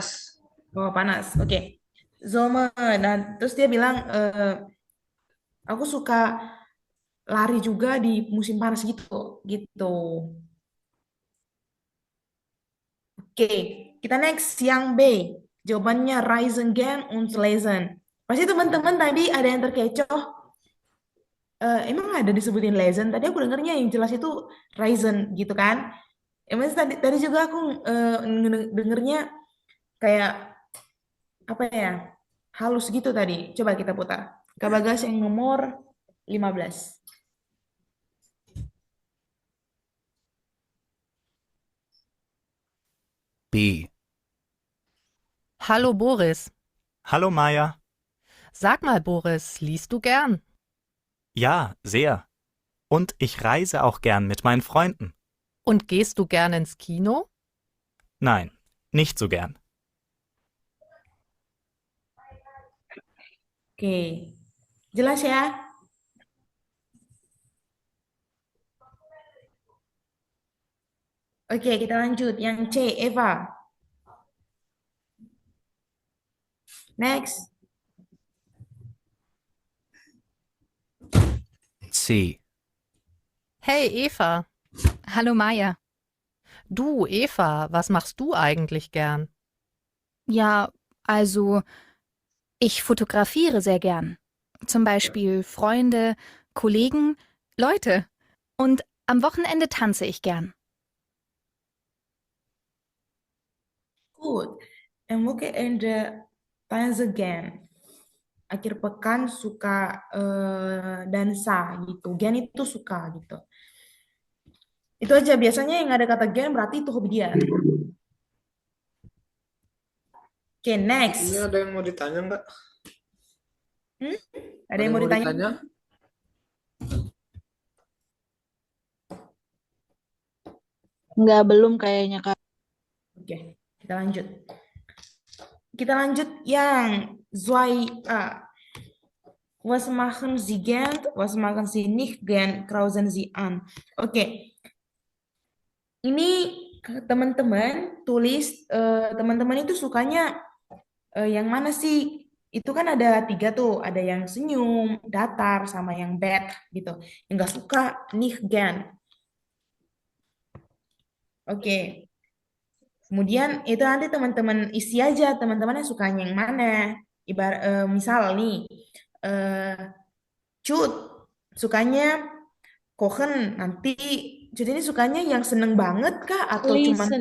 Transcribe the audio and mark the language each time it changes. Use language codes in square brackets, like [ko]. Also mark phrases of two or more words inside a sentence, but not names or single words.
[id] Oh, panas. Oke. Zoma. Nah, terus dia bilang, aku suka lari juga di musim panas gitu. Gitu. Oke, kita next yang B. Jawabannya [de] Reisen gern und lesen. [id] Pasti teman-teman tadi ada yang terkecoh. Emang ada disebutin lesen? Tadi aku dengarnya yang jelas itu Reisen gitu kan. Emang tadi juga aku dengernya kayak apa ya? Halus gitu tadi. Coba kita putar. Kak Bagas yang nomor 15. [de] B. Hallo Boris. Hallo Maya. Sag mal, Boris, liest du gern? Ja, sehr. Und ich reise auch gern mit meinen Freunden. Und gehst du gern ins Kino? Nein, nicht so gern. [id] Oke, jelas ya? Oke, kita lanjut. Yang C, Eva. Next. [de] C. Hey Eva. Hallo Maya. Du, Eva, was machst du eigentlich gern? Ja, also ich fotografiere sehr gern. Zum Beispiel Freunde, Kollegen, Leute. Und am Wochenende tanze ich gern. [en] Good. And look at the times again. [id] Akhir pekan suka dansa gitu. Gen itu suka gitu. Itu aja biasanya yang ada kata gen berarti itu hobi dia. Oke, next. Ini ada yang mau ditanya nggak? Ada yang mau ditanya? Nggak, belum kayaknya, Kak. Oke, kita lanjut. Kita lanjut yang [de] Zwei A. Was machen Sie gern? Was machen Sie nicht gern? Krausen Sie an. [id] Oke. Ini teman-teman tulis teman-teman itu sukanya yang mana sih? Itu kan ada 3 tuh, ada yang senyum, datar, sama yang bad gitu. Yang nggak suka [de] nicht gern. [id] Oke. Kemudian itu nanti teman-teman isi aja teman-teman yang sukanya yang mana. Misal nih, Cut sukanya koken. Nanti Cut ini sukanya yang seneng banget kah atau cuman